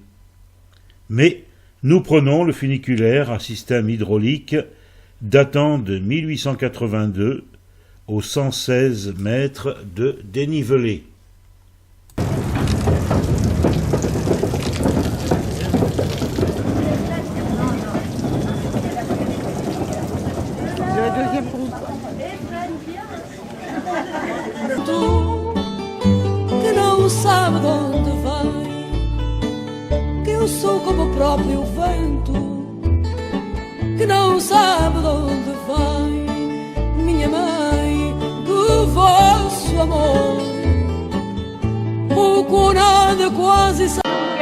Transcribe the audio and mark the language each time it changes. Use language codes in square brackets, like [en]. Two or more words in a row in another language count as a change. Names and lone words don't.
[fr] Mais nous prenons le funiculaire à système hydraulique datant de 1882 aux 116 mètres de dénivelé. Le deuxième groupe. [pt] Que não sabe de onde vem, que eu sou como o próprio vento, que não sabe de onde vem. Minha mãe, do vosso amor, pouco ou nada quase sabe.